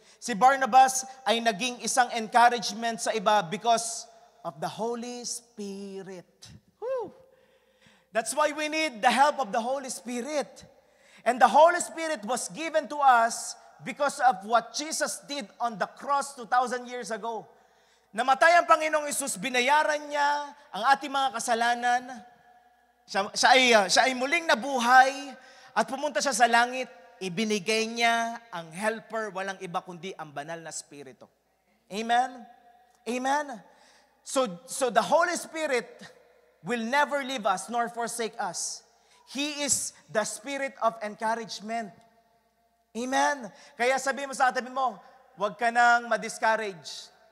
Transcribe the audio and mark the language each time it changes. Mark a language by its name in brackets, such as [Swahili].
[Filipino] Si Barnabas ay naging isang encouragement sa iba [English] because of the Holy Spirit. [Filipino] Woo! [English] That's why we need the help of the Holy Spirit. And the Holy Spirit was given to us because of what Jesus did on the cross 2,000 years ago. [Filipino] Namatay ang Panginoong Hesus, binayaran niya ang ating mga kasalanan. Siya ay muling nabuhay at pumunta siya sa langit. Ibinigay niya ang helper, walang iba kundi ang banal na Espiritu. Amen? Amen? [English] So the Holy Spirit will never leave us nor forsake us. He is the spirit of encouragement. [Filipino] Amen? Kaya sabi mo sa katabi mo, huwag ka nang ma-discourage.